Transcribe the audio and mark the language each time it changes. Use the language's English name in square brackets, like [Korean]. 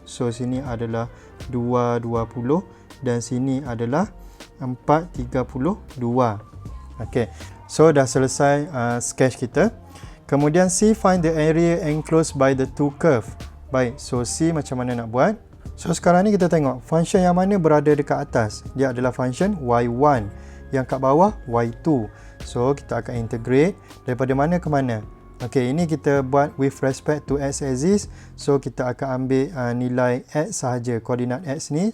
[Malay] So sini adalah 220 dan sini adalah 432. Okay, so dah selesai sketch kita. Kemudian [English] C, find the area enclosed by the two curve. [Malay] Baik, so C macam mana nak buat? So sekarang ni kita tengok function yang mana berada dekat atas. Dia adalah function y1. Yang kat bawah y2. So kita akan integrate daripada mana ke mana. Okey, ini kita buat [English] with respect to x axis. [Malay] So kita akan ambil nilai x sahaja, koordinat x ni.